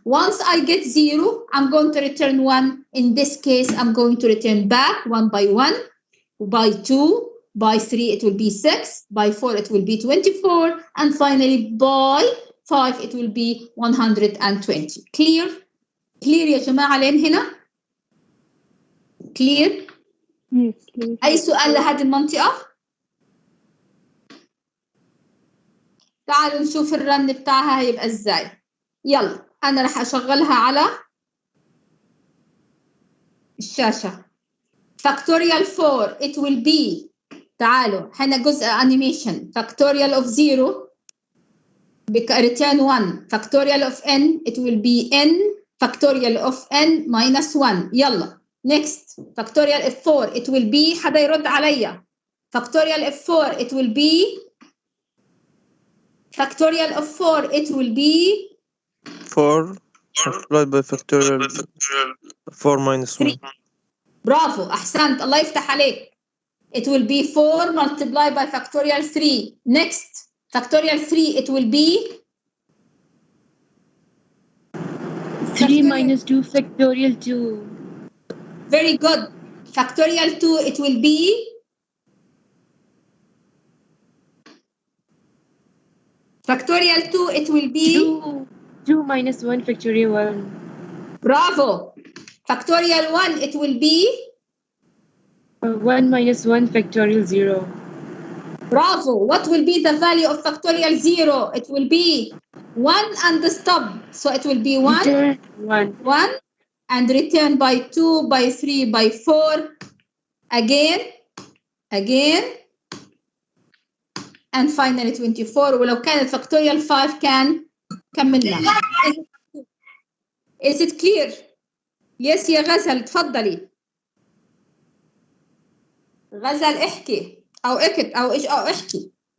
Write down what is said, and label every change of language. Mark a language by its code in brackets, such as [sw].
[en] Once I get 0, I'm going to return 1. In this case, I'm going to return back 1 by 1. By 2, by 3, it will be 6. By 4, it will be 24. And finally, by 5, it will be 120. Clear? [ar] Clear يا جماعة لين هنا؟ Clear؟ أي سؤال لهذه المنطقة؟ تعالوا نشوف الرن بتاعها هيبقى ازاي. يلا أنا رح أشغلها على الشاشة. [en] Factorial 4, it will be, [ar] تعالوا هنا جزء [en] animation. Factorial of 0, return 1. Factorial of n, it will be n. Factorial of n minus 1. يلا. Next. Factorial of 4, it will be, [ar] حدا يرد عليا. [en] Factorial of 4, it will be, factorial of 4, it will be 4 multiplied by factorial 4 minus 1. [ar] برافو أحسنت الله يفتح عليك. [en] It will be 4 multiplied by factorial 3. Next, factorial 3, it will be 3 minus 2 factorial 2. Very good. Factorial 2, it will be factorial 2, it will be 2 minus 1 factorial 1. Bravo. Factorial 1, it will be 1 minus 1 factorial 0. Bravo. What will be the value of factorial 0? It will be 1 and the stop. So it will be 1. 1. 1. and return by 2, by 3, by 4, again, and finally 24. [ar] ولو كانت factorial 5 كان كملنا. [en] Is it clear? Yes [ar] يا غزل تفضلي. غزل احكي أو احكي.